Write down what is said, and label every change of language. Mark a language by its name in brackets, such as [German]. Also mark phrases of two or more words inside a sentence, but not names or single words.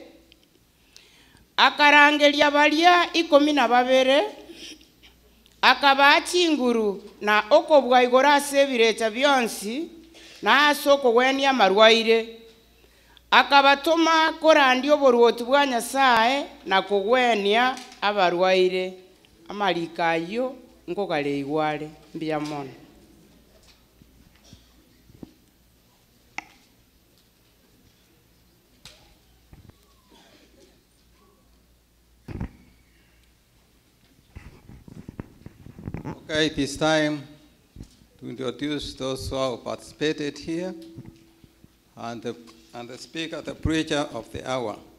[Gusii] Akarangeria baria 12 akaba chinguru na okobua igora ase ebirecha bionsi na ase okogwenia amarwaire. Akabatoma korandia oboruoti bwa Nyasaye na kogwenia abarwaire. Amarika ayo nkogare igware mbia mono. [English] Okay, it is time to introduce those who have participated here and the speaker, the preacher of the hour.